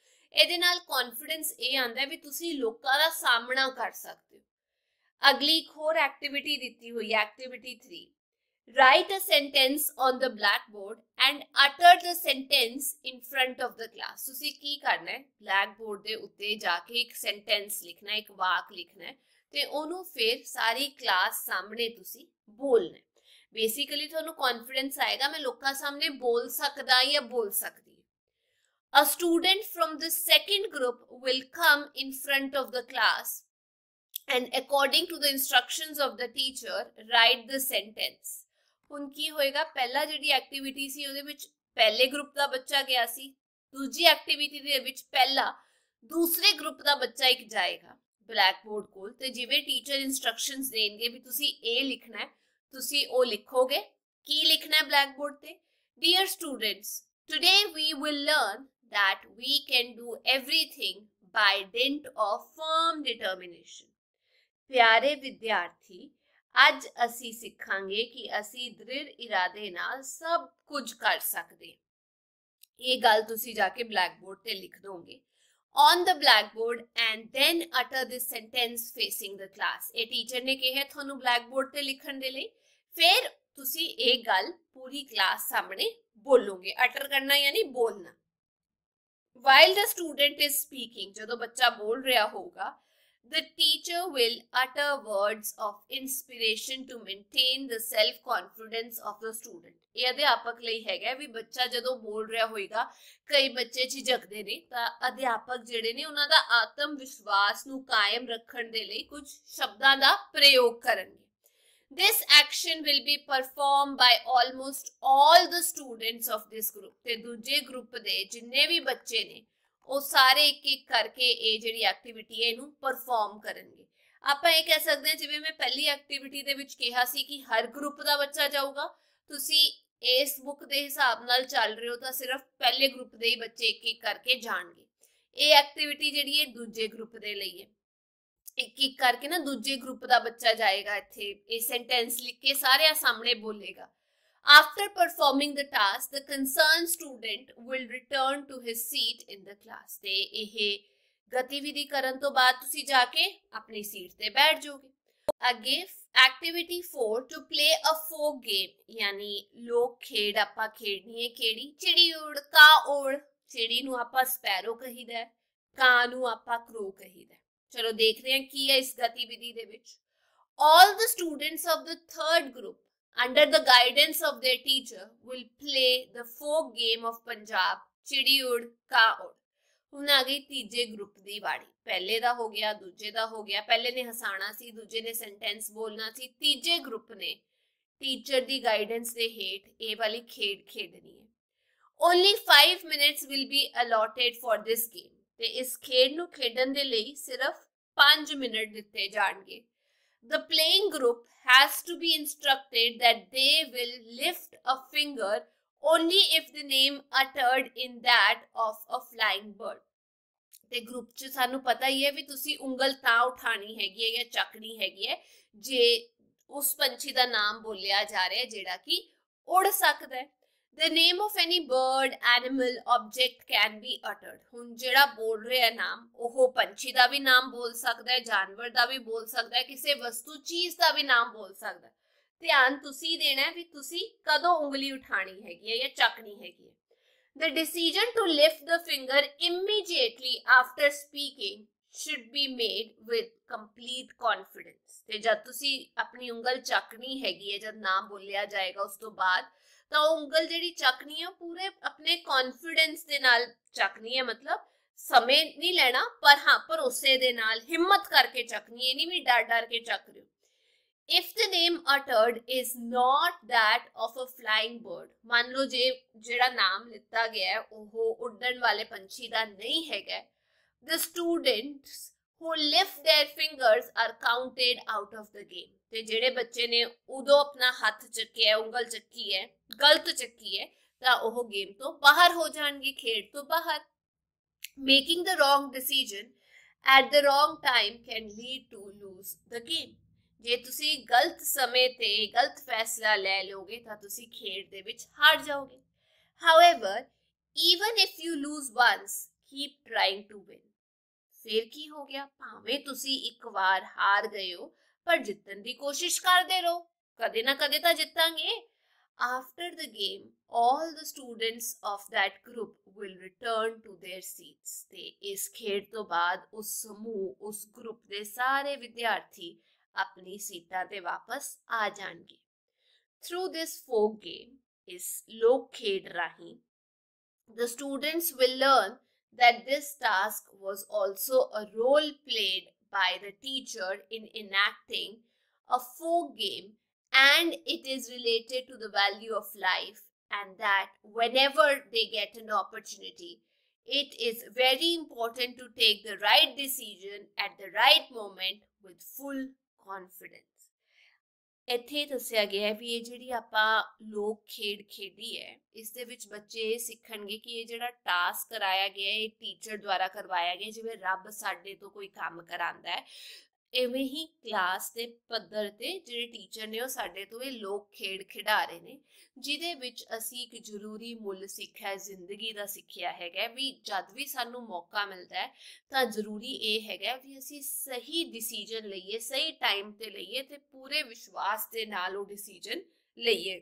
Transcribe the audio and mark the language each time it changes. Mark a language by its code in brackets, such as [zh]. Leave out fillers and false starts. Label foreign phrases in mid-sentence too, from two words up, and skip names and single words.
[pa] ਇਹਦੇ ਨਾਲ ਕਾਨਫੀਡੈਂਸ ਯੇ ਆਂਦਾ ਹੈ ਭੀ ਤੁਸੀ ਲੋਕਾਂ ਦਾ ਸਾਹਮਣਾ ਕਰ ਸਕਦੇ ਹੋ। ਅਗਲੀ ਇੱਕ ਹੋਰ ਐਕਟੀਵਿਟੀ ਦੀ ਹੋਈ ਹੈ, ਐਕਟੀਵਿਟੀ 3। [en] Write a sentence on the blackboard and utter the sentence in front of the class. [pa] ਤੁਸੀ ਕੀ ਕਰਨਾ ਹੈ, ਬਲੈਕਬੋਰਡ ਦੇ ਉੱਤੇ ਜਾਕੇ ਇੱਕ ਸੈਂਟੈਂਸ ਲਿਖਣਾ ਹੈ, ਇੱਕ ਵਾਕ ਲਿਖਣਾ ਹੈ ਤੇ ਓਨੂੰ ਫਿਰ ਸਾਰੀ ਕਲਾਸ ਸਾਹਮਣੇ ਤੁਸੀ ਬੋਲਣਾ ਹੈ। ਬੇਸਿਕਲੀ ਤੁਹਾਨੂੰ ਕਾਨਫੀਡੈਂਸ ਆਏਗਾ ਮੈਂ ਲੋਗੋਂ ਸਾਹਮਣੇ ਬੋਲ ਸਕਦਾ ਯਾ ਬੋਲ ਸਕਦੀ। [en] A student from the second group will come in front of the class and according to the instructions of the teacher write the sentence। [pa] ਹੁਣ ਕੀ ਹੋਏਗਾ, ਪਹਿਲਾ ਜਿਹੜੀ ਐਕਟੀਵਿਟੀ ਸੀ ਉਹਦੇ ਵਿੱਚ ਪਹਿਲੇ ਗਰੁੱਪ ਦਾ ਬੱਚਾ ਗਿਆ ਸੀ, ਦੂਜੀ ਐਕਟੀਵਿਟੀ ਦੇ ਵਿੱਚ ਪਹਿਲਾ ਦੂਸਰੇ ਗਰੁੱਪ ਦਾ ਬੱਚਾ ਇੱਕ ਜਾਏਗਾ ਬਲੈਕ ਬੋਰਡ ਕੋਲ ਤੇ ਜਿਵੇਂ ਟੀਚਰ ਇਨਸਟਰਕਸ਼ਨਸ ਦੇਣਗੇ ਵੀ ਤੁਸੀਂ ਇਹ ਲਿਖਣਾ ਹੈ, ਤੁਸੀਂ ਉਹ ਲਿਖੋਗੇ। ਕੀ ਲਿਖਣਾ ਹੈ ਬਲੈਕ ਬੋਰਡ ਤੇ? [en] Dear students, today we will learn that we can do everything by dint of firm determination। [pa] ਪਿਆਰੇ ਵਿਦਿਆਰਥੀ, ਅੱਜ ਅਸੀਂ ਸਿੱਖਾਂਗੇ ਕਿ ਅਸੀਂ ਦ੍ਰਿੜ ਇਰਾਦੇ ਨਾਲ ਸਭ ਕੁਝ ਕਰ ਸਕਦੇ। ਇਹ ਗੱਲ ਤੁਸੀਂ ਜਾ ਕੇ ਬਲੈਕ ਬੋਰਡ ਤੇ ਲਿਖ ਦੋਗੇ [en] on the blackboard and then utter this sentence facing the class। [pa] ਇਹ ਟੀਚਰ ਨੇ ਕਿਹਾ ਤੁਹਾਨੂੰ ਬਲੈਕ ਬੋਰਡ ਤੇ ਲਿਖਣ ਦੇ ਲਈ, ਫਿਰ ਤੁਸੀਂ ਇਹ ਗੱਲ ਪੂਰੀ ਕਲਾਸ ਸਾਹਮਣੇ ਬੋਲੋਗੇ। ਅਟਰ ਕਰਨਾ ਯਾਨੀ ਬੋਲਣਾ। [en] while the student is speaking, [pa] ਜਦੋਂ ਬੱਚਾ ਬੋਲ ਰਿਹਾ ਹੋਊਗਾ, [en] the teacher will utter words of inspiration to maintain the self confidence of the student। [pa] ਇਹ ਅਧਿਆਪਕ ਲਈ ਹੈਗਾ ਵੀ ਬੱਚਾ ਜਦੋਂ ਬੋਲ ਰਿਹਾ ਹੋਏਗਾ, ਕਈ ਬੱਚੇ ਝਿਜਕਦੇ ਨੇ ਤਾਂ ਅਧਿਆਪਕ ਜਿਹੜੇ ਨੇ ਉਹਨਾਂ ਦਾ ਆਤਮ ਵਿਸ਼ਵਾਸ ਨੂੰ ਕਾਇਮ ਰੱਖਣ ਦੇ ਲਈ ਕੁਝ ਸ਼ਬਦਾਂ ਦਾ ਪ੍ਰਯੋਗ ਕਰਨਗੇ। [en] This action will be performed by almost all the students of this group। [pa] ਤੇ ਦੂਜੇ ਗਰੁੱਪ ਦੇ ਜਿੰਨੇ ਵੀ ਬੱਚੇ ਨੇ ਉਹ ਸਾਰੇ ਇੱਕ ਇੱਕ ਕਰਕੇ ਇਹ ਜਿਹੜੀ ਐਕਟੀਵਿਟੀ ਹੈ ਇਹਨੂੰ ਪਰਫਾਰਮ ਕਰਨਗੇ। ਆਪਾਂ ਇਹ ਕਹਿ ਸਕਦੇ ਹਾਂ ਜਿਵੇਂ ਮੈਂ ਪਹਿਲੀ ਐਕਟੀਵਿਟੀ ਦੇ ਵਿੱਚ ਕਿਹਾ ਸੀ ਕਿ ਹਰ ਗਰੁੱਪ ਦਾ ਬੱਚਾ ਜਾਊਗਾ, ਤੁਸੀਂ ਇਸ ਬੁੱਕ ਦੇ ਹਿਸਾਬ ਨਾਲ ਚੱਲ ਰਹੇ ਹੋ ਤਾਂ ਸਿਰਫ ਪਹਿਲੇ ਗਰੁੱਪ ਦੇ ਹੀ ਬੱਚੇ ਇੱਕ ਇੱਕ ਕਰਕੇ ਜਾਣਗੇ। ਇਹ ਐਕਟੀਵਿਟੀ ਜਿਹੜੀ ਹੈ ਦੂਜੇ ਗਰੁੱਪ ਦੇ ਲਈ ਹੈ, ਇੱਕ ਇੱਕ ਕਰਕੇ ਨਾ ਦੂਜੇ ਗਰੁੱਪ ਦਾ ਬੱਚਾ ਜਾਏਗਾ, ਇੱਥੇ ਇਹ ਸੈਂਟੈਂਸ ਲਿਖ ਕੇ ਸਾਰਿਆਂ ਸਾਹਮਣੇ ਬੋਲੇਗਾ। [en] After performing the task, the concerned student will return to his seat in the class। [pa] ਤੇ ਇਹ ਗਤੀਵਿਧੀ ਕਰਨ ਤੋਂ ਬਾਅਦ ਤੁਸੀਂ ਜਾ ਕੇ ਆਪਣੀ ਸੀਟ ਤੇ ਬੈਠ ਜਾਓਗੇ। ਅੱਗੇ ਐਕਟੀਵਿਟੀ 4 [en] to play a folk game, [pa] ਯਾਨੀ ਲੋਕ ਖੇਡ ਆਪਾਂ ਖੇਡਣੀ ਹੈ। ਕਿਹੜੀ? ਚਿੜੀ ਉੜ ਕਾ ਉੜ। ਚਿੜੀ ਨੂੰ ਆਪਾਂ ਸਪੈਰੋ ਕਹੀਦਾ, ਕਾਂ ਨੂੰ ਆਪਾਂ ਕ੍ਰੋ ਕਹੀਦਾ। ਚਲੋ ਦੇਖਦੇ ਹਾਂ ਕੀ ਹੈ ਇਸ ਗਤੀਵਿਧੀ ਦੇ ਵਿੱਚ। [en] All the students of the third group under the guidance of their teacher will play the folk game of Punjab, ਚਿੜੀ ਉੜ ਕਾ ਉੜ। [pa] ਹੁਣ ਆ ਗਈ ਤੀਜੇ ਗਰੁੱਪ ਦੀ ਵਾਰੀ। ਪਹਿਲੇ ਦਾ ਹੋ ਗਿਆ, ਦੂਜੇ ਦਾ ਹੋ ਗਿਆ। ਪਹਿਲੇ ਨੇ ਹਸਾਣਾ ਸੀ, ਦੂਜੇ ਨੇ ਸੈਂਟੈਂਸ ਬੋਲਣਾ ਸੀ, ਤੀਜੇ ਗਰੁੱਪ ਨੇ ਟੀਚਰ ਦੀ ਗਾਈਡੈਂਸ ਦੇ ਹੇਠ ਇਹ ਵਾਲੀ ਖੇਡ ਖੇਡਣੀ ਹੈ। [en] Only 5 minutes will be allotted for this game। [pa] ਤੇ ਇਸ ਖੇਡ ਨੂੰ ਖੇਡਣ ਦੇ ਲਈ ਸਿਰਫ 5 ਮਿੰਟ ਦਿੱਤੇ ਜਾਣਗੇ। [en] The playing group has to be instructed that they will lift a finger only if the name uttered in that of a flying bird। [pa] ਤੇ ਗਰੁੱਪ 'ਚ ਸਾਨੂੰ ਪਤਾ ਹੀ ਹੈ ਵੀ ਤੁਸੀਂ ਉਂਗਲ ਤਾਂ ਉਠਾਣੀ ਹੈਗੀ ਹੈ ਜਾਂ ਚੱਕਣੀ ਹੈਗੀ ਹੈ ਜੇ ਉਸ ਪੰਛੀ ਦਾ ਨਾਮ ਬੋਲਿਆ ਜਾ ਰਿਹਾ ਜਿਹੜਾ ਕਿ ਉੜ ਸਕਦਾ ਹੈ। [en] The name of any bird, animal, object can be uttered। [pa] ਹੁਣ ਜਿਹੜਾ ਬੋਲ ਰਿਹਾ ਨਾਮ ਉਹ ਪੰਛੀ ਦਾ ਵੀ ਨਾਮ ਬੋਲ ਸਕਦਾ ਹੈ, ਜਾਨਵਰ ਦਾ ਵੀ ਬੋਲ ਸਕਦਾ ਹੈ, ਕਿਸੇ ਵਸਤੂ ਚੀਜ਼ ਦਾ ਵੀ ਨਾਮ ਬੋਲ ਸਕਦਾ ਹੈ। ਧਿਆਨ ਤੁਸੀਂ ਦੇਣਾ ਹੈ ਵੀ ਤੁਸੀਂ ਕਦੋਂ ਉਂਗਲੀ ਉਠਾਣੀ ਹੈਗੀ ਹੈ ਜਾਂ ਚੱਕਣੀ ਹੈਗੀ ਹੈ। [en] The decision to lift the finger immediately after speaking should be made with complete confidence। [pa] ਤੇ ਜਦ ਤੁਸੀਂ ਆਪਣੀ ਉਂਗਲ ਚੱਕਣੀ ਹੈਗੀ ਹੈ, ਜਦ ਨਾਮ ਬੋਲਿਆ ਜਾਏਗਾ ਉਸ ਤੋਂ ਬਾਅਦ, ਤਾਂ ਉਹ ਉਂਗਲ ਜਿਹੜੀ ਚੱਕਣੀ ਹੈ ਪੂਰੇ ਆਪਣੇ ਕੌਨਫੀਡੈਂਸ ਦੇ ਨਾਲ ਚੱਕਣੀ ਹੈ। ਮਤਲਬ ਸਮੇਂ ਨਹੀਂ ਲੈਣਾ, ਪਰ ਹਾਂ ਭਰੋਸੇ ਦੇ ਨਾਲ ਹਿੰਮਤ ਕਰਕੇ ਚੱਕਣੀ ਹੈ, ਨਹੀਂ ਵੀ ਡਰ ਡਰ ਕੇ ਚੱਕ ਰਹੇ ਹੋ। [en] If the name uttered is not that of a flying bird, [pa] ਮੰਨ ਲਓ ਜੇ ਜਿਹੜਾ ਨਾਮ ਲਿੱਤਾ ਗਿਆ ਹੈ ਉਹ ਉੱਡਣ ਵਾਲੇ ਪੰਛੀ ਦਾ ਨਹੀਂ ਹੈਗਾ, [en] the students who lift their fingers are counted out of the game। [pa] ਤੇ ਜਿਹੜੇ ਬੱਚੇ ਨੇ ਉਦੋਂ ਆਪਣਾ ਹੱਥ ਚੱਕਿਆ, ਉਂਗਲ ਚੱਕੀ ਹੈ, ਗਲਤ ਚੱਕੀ ਹੈ, ਤਾਂ ਉਹ ਗੇਮ ਤੋਂ ਬਾਹਰ ਹੋ ਜਾਣਗੇ, ਖੇਡ ਤੋਂ ਬਾਹਰ। [en] Making the wrong decision at the wrong time can lead to lose the game। [pa] ਜੇ ਤੁਸੀਂ ਗਲਤ ਸਮੇਂ ਤੇ ਗਲਤ ਫੈਸਲਾ ਲੈ ਲਓਗੇ ਤਾਂ ਤੁਸੀਂ ਖੇਡ ਦੇ ਵਿੱਚ ਹਾਰ ਜਾਓਗੇ। [en] However, even if you lose once, keep trying to win। [pa] ਫਿਰ ਕੀ ਹੋ ਗਿਆ, ਭਾਵੇਂ ਤੁਸੀਂ ਇੱਕ ਵਾਰ ਹਾਰ ਗਏ ਹੋ ਪਰ ਜਿੱਤਣ ਦੀ ਕੋਸ਼ਿਸ਼ ਕਰਦੇ ਰਹੋ, ਕਦੇ ਨਾ ਕਦੇ ਤਾਂ ਜਿੱਤਾਂਗੇ। [en] After the game, all the students of that group will return to their seats। [pa] ਤੇ ਇਸ ਖੇਡ ਤੋਂ ਬਾਅਦ ਉਸ ਸਮੂਹ, ਉਸ ਗਰੁੱਪ ਦੇ ਸਾਰੇ ਵਿਦਿਆਰਥੀ ਆਪਣੀ ਸੀਟਾਂ ਤੇ ਵਾਪਸ ਆ ਜਾਣਗੇ। [en] Through this folk game, [pa] ਇਸ ਲੋਕ ਖੇਡ ਰਹੀ, [en] the students will learn that this task was also a role played by the teacher in enacting a folk game, and it is related to the value of life, and that whenever they get an opportunity, it is very important to take the right decision at the right moment with full confidence. [pa] ਇੱਥੇ ਦੱਸਿਆ ਗਿਆ ਵੀ ਇਹ ਜਿਹੜੀ ਆਪਾਂ ਲੋਕ ਖੇਡ ਖੇਡੀ ਹੈ, ਇਸ ਦੇ ਵਿੱਚ ਬੱਚੇ ਇਹ ਸਿੱਖਣਗੇ ਕਿ ਇਹ ਜਿਹੜਾ ਟਾਸਕ ਕਰਾਇਆ ਗਿਆ ਇਹ ਟੀਚਰ ਦੁਆਰਾ ਕਰਵਾਇਆ ਗਿਆ, ਜਿਵੇਂ ਰੱਬ ਸਾਡੇ ਤੋਂ ਕੋਈ ਕੰਮ ਕਰਾਉਂਦਾ ਹੈ, ਇਵੇਂ ਹੀ ਕਲਾਸ ਦੇ ਪੱਧਰ ਤੇ ਜਿਹੜੇ ਟੀਚਰ ਨੇ ਉਹ ਸਾਡੇ ਤੋਂ ਇਹ ਲੋਕ ਖੇਡ ਖਿਡਾ ਰਹੇ ਨੇ, ਜਿਹਦੇ ਵਿੱਚ ਅਸੀਂ ਇੱਕ ਜ਼ਰੂਰੀ ਮੁੱਲ ਸਿੱਖਿਆ ਜ਼ਿੰਦਗੀ ਦਾ ਸਿੱਖਿਆ ਹੈਗਾ ਵੀ ਜਦ ਵੀ ਸਾਨੂੰ ਮੌਕਾ ਮਿਲਦਾ ਹੈ ਤਾਂ ਜ਼ਰੂਰੀ ਇਹ ਹੈਗਾ ਵੀ ਅਸੀਂ ਸਹੀ ਡਿਸੀਜਨ ਲਈਏ, ਸਹੀ ਟਾਈਮ ਤੇ ਲਈਏ ਤੇ ਪੂਰੇ ਵਿਸ਼ਵਾਸ ਦੇ ਨਾਲ ਉਹ ਡਿਸੀਜਨ ਲਈਏ।